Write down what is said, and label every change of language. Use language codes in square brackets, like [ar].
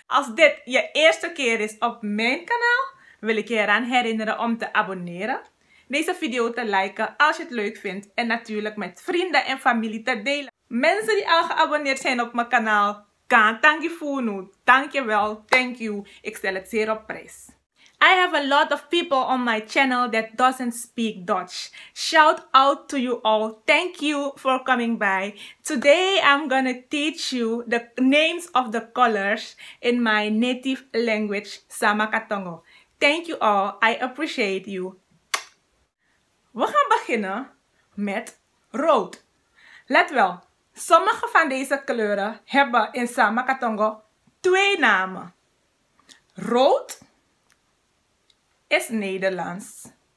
[nl] Als dit je eerste keer is op mijn kanaal, wil ik je eraan herinneren om te abonneren. Deze video te liken als je het leuk vindt en natuurlijk met vrienden en familie te delen. Mensen die al geabonneerd zijn op mijn kanaal, dank je wel, thank you. Ik stel het zeer op prijs. [en] I have a lot of people on my channel that doesn't speak Dutch. Shout out to you all. Thank you for coming by. Today I'm gonna teach you the names of the colors in my native language, Sama Katongo. Thank you all. I appreciate you. [nl] We gaan beginnen met rood. Let wel, sommige van deze kleuren hebben in Sama Katongo twee namen. Rood is Nederlands.